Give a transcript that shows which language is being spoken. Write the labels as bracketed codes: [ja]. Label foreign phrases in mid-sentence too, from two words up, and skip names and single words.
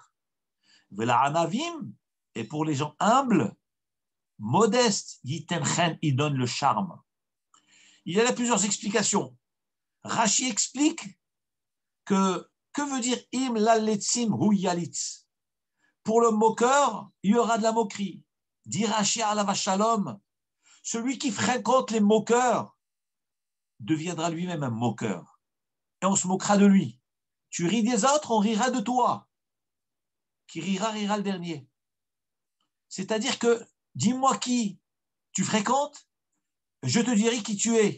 [he] ולענווים, [fr] et pour les gens humbles, modestes, yitenchen, il donne le charme. Il y a là plusieurs explications. Rashi explique que veut dire [he] אם ללצים הוא יליץ? [fr] Pour le moqueur, il y aura de la moquerie. Dit Rashi [he] עליו שלום, [fr] celui qui fréquente les moqueurs deviendra lui-même un moqueur. Et on se moquera de lui. Tu ris des autres, on rira de toi. Qui rira, rira le dernier. C'est-à-dire que, dis-moi qui tu fréquentes, je te dirai qui tu es.